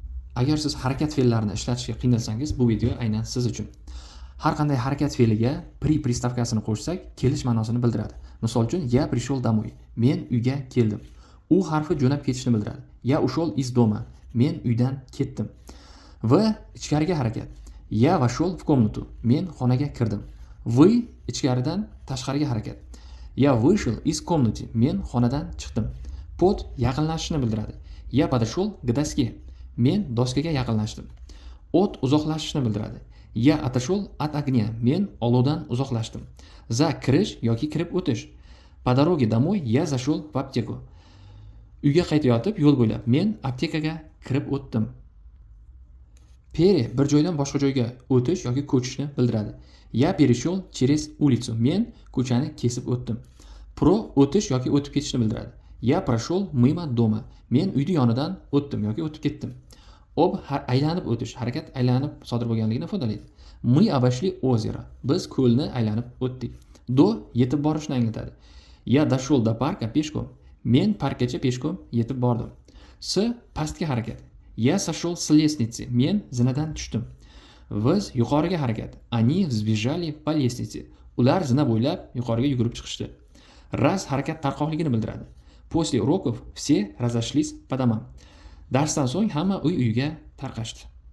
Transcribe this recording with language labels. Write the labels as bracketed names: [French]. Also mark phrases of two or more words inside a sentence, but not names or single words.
[Uzbek] Agar siz harakat fe'llarini ishlatishga qiynalsangiz, bu video aynan siz uchun. Har qanday harakat fe'liga pristavkasini qo'shsak, kelish ma'nosini bildiradi. Misol uchun, [Russian] я пришел домой. [Uzbek] Men uyga keldim. U harfi jo'nab ketishni bildiradi. [Russian] Я ушел из дома. [Uzbek] Men uydan ketdim. V ichkariga harakat. [Russian] Я вошел в комнату. [Uzbek] Men xonaga kirdim. Вы ichkaridan tashqariga harakat. [Russian] Я вышел из комнаты. [Uzbek] Men xonadan chiqdim. Под yaqinlashishni bildiradi. [Russian] Я подошел к доске. [Uzbek] Men doskaga yaqinlashdim. От uzoqlashishni bildiradi. [Russian] Я отошел от огня. [Uzbek] Men olovdan uzoqlashdim. За kirish yoki kirib o'tish. [Russian] По doroге домой я зашел в аптеку. [Uzbek] Uyga qaytayotib yo'l bo'ylab men aptekaga kirib o'tdim. Pere bir joydan boshqa joyga o'tish yoki ko'chishni bildiradi. [Russian] Я перешел через улицу. [Uzbek] Men ko'chani kesib o'tdim. Pro o'tish yoki o'tib ketishni bildiradi. [Russian] Я прошел мимо дома. [Uzbek] Men uyning yonidan o'tdim yoki o'tib ketdim. Ob aylanib o'tish, harakat aylanib sodir bo'lganligini ifodalaydi. [Russian] Мы обошли озеро. [Uzbek] Biz ko'lni aylanib o'tdik. Do yetib borishni anglatadi. [Russian] Я дошел до парка пешком. [Uzbek] Men parkgacha peshkom yetib bordim. S pastga harakat. [Russian] Я сошел с лестницы. [Uzbek] Men zinadan tushdim. Biz yuqoriga harakat. [Russian] Они взбежали по лестнице. [Uzbek] Ular zina bo'ylab yuqoriga yugurib chiqishdi. Раз harakat tarqoqligini bildiradi. [Russian] После уроков все разошлись по домам. [Uzbek] Darsdan so'ng hamma uy-uyiga tarqashdi.